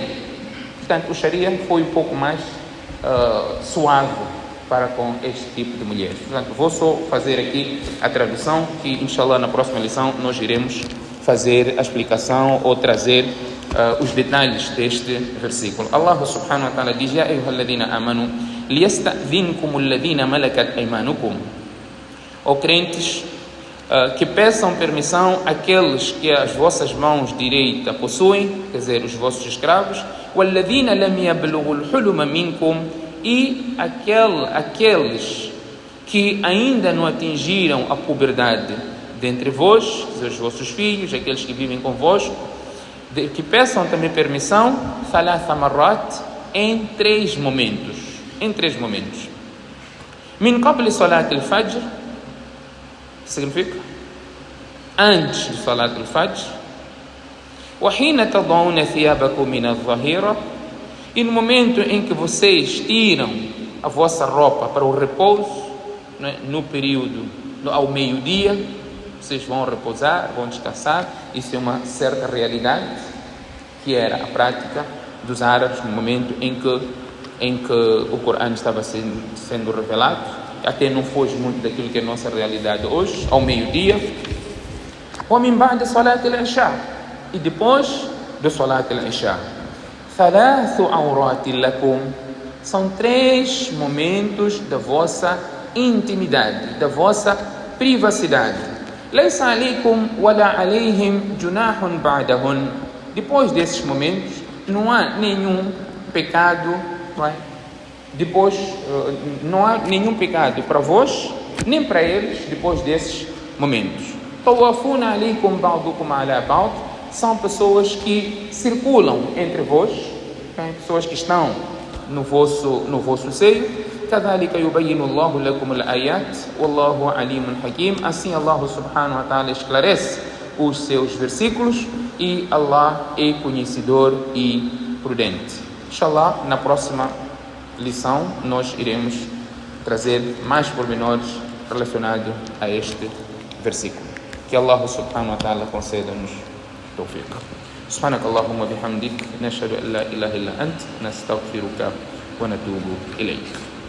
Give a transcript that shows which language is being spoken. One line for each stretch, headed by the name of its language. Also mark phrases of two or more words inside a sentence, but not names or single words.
Portuguese: Portanto, o Sharia foi um pouco mais suave para com este tipo de mulheres. Portanto, vou só fazer aqui a tradução, que inshallah na próxima lição nós iremos fazer a explicação ou trazer os detalhes deste versículo.
Arabic: الله سبحانه وتعالى diz: يا أيها الذين آمنوا ليستأذنكم الذين ملكت أيمانكم.
Portuguese: Ó crentes, que peçam permissão àqueles que as vossas mãos direita possuem, quer dizer, os vossos escravos,
Arabic: وَالَّذِينَ لَمْ يَبْلُغُوا الْحُلُمَ مِنْكُمْ,
Portuguese: e aqueles que ainda não atingiram a puberdade dentre vós, quer dizer, os vossos filhos, aqueles que vivem convosco, que peçam também permissão,
Arabic: ثَلَاثَ مَرَّاتٍ,
Portuguese: em três momentos.
Arabic: مِنْ قَبْلِ صَلَاةِ الْفَجْرِ,
Portuguese: significa antes de
Arabic: صلاة الفجر, وَحِينَ تَضَعُونَ ثِيَابَكُمْ مِنَ الظَّهِيرَةِ,
Portuguese: e no momento em que vocês tiram a vossa roupa para o repouso, né, no período, ao meio-dia, vocês vão repousar, vão descansar. Isso é uma certa realidade, que era a prática dos árabes no momento em que o Corão estava sendo revelado. Até não foge muito daquilo que é a nossa realidade hoje, ao meio-dia.
Arabic: وَمِنْ بَعْدِ صَلَاةِ الْعِشَاءِ,
Portuguese: e depois do
Arabic: صلاة العشاء. ثَلَاثُ عَوْرَاتٍ لَكُمْ,
Portuguese: são três momentos da vossa intimidade, da vossa privacidade.
Arabic: لَيْسَ عَلَيْكُمْ وَلَا عَلَيْهِمْ جُنَاحٌ بَعْدَهُنْ,
Portuguese: depois desses momentos não há nenhum pecado, não é? Depois não há nenhum pecado para vós nem para eles depois desses momentos.
Arabic: طَوَّافُونَ عَلَيْكُمْ بَعْضُكُمْ عَلَى بَعْضٍ,
Portuguese: são pessoas que circulam entre vós, pessoas que estão no vosso seio.
Arabic: كَذَلِكَ يُبَيِّنُ اللَّهُ لَكُمُ الْآيَاتِ وَاللَّهُ عَلِيمٌ حَكِيمٌ,
Portuguese: assim
Arabic: الله سبحانه وتعالى
Portuguese: esclarece os seus versículos e Allah é conhecedor e prudente. Inshallah, na próxima lição nós iremos trazer mais pormenores relacionados a este versículo. Que
Arabic: الله سبحانه وتعالى
Portuguese: conceda-nos tawfiq.
Arabic: سبحانك اللهم وبحمدك نشهد أن لا إله إلا أنت نستغفرك ونتوب إليك.